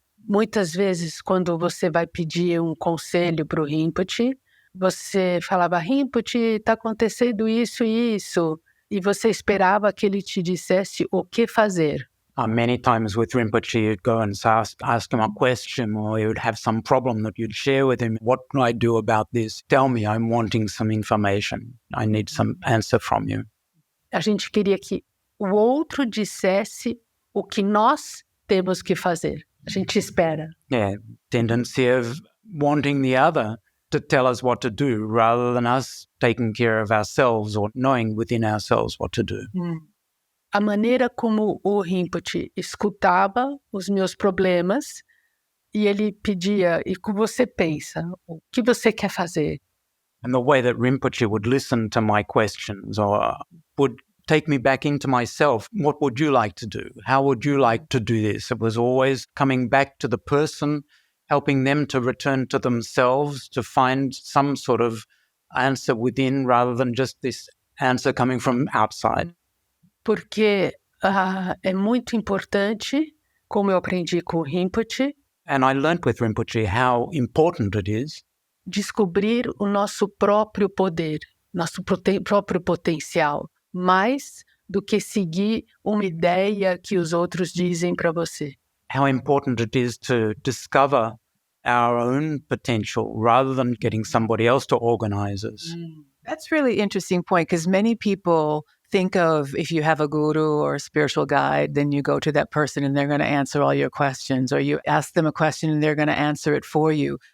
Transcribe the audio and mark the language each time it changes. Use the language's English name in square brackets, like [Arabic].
[Portuguese] Muitas vezes, quando você vai pedir um conselho para o Rinpoche, você falava, Rinpoche, está acontecendo isso e isso, e você esperava que ele te dissesse o que fazer. [English] Many times with Rinpoche, you'd go and ask him a question, or you'd have some problem that you'd share with him. What can I do about this? Tell me, I'm wanting some information. I need some answer from you. [Portuguese] A gente queria que o outro dissesse o que nós temos que fazer. A gente espera. [English] Yeah, tendency of wanting the other to tell us what to do rather than us taking care of ourselves or knowing within ourselves what to do. [Portuguese] A maneira como o Rinpoche escutava os meus problemas e ele pedia, e o que você pensa? O que você quer fazer? [English] And the way that Rinpoche would listen to my questions or would take me back into myself. What would you like to do? How would you like to do this? It was always coming back to the person, helping them to return to themselves, to find some sort of answer within rather than just this answer coming from outside. [Portuguese] Porque é muito importante, como eu aprendi com o Rinpoche, [English] And I learnt with Rinpoche how important it is [Portuguese] descobrir o nosso próprio poder, nosso próprio potencial, mais do que seguir uma ideia que os outros dizem para você. [English] how important it is to discover our own potential rather than getting somebody else to organize us. That's really interesting point, because many people think of if you have a guru or a spiritual guide, then you go to that person and they're going to answer all your questions, or you ask them a question and they're going to answer it for you.